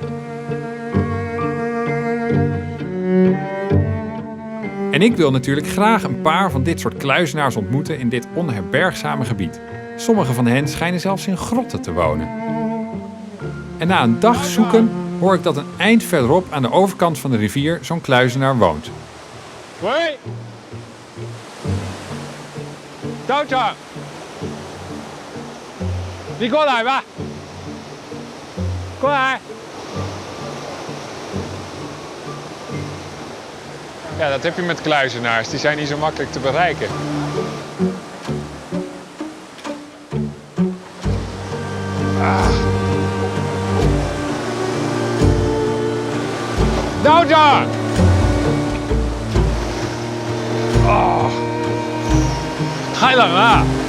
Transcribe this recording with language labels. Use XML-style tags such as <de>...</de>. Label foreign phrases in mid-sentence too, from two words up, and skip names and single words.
<nl>En ik wil natuurlijk graag een paar van dit soort kluizenaars ontmoeten in dit onherbergzame gebied. Sommige van hen schijnen zelfs in grotten te wonen. En na een dag zoeken hoor ik dat een eind verderop aan de overkant van de rivier zo'n kluizenaar woont. Hoi!</nl> <zh>道长，你过来吧，过来。</zh> <nl>Ja, dat heb je met kluizenaars. Die zijn niet zo makkelijk te bereiken.</nl> <zh>道长！哦，太冷了。</zh>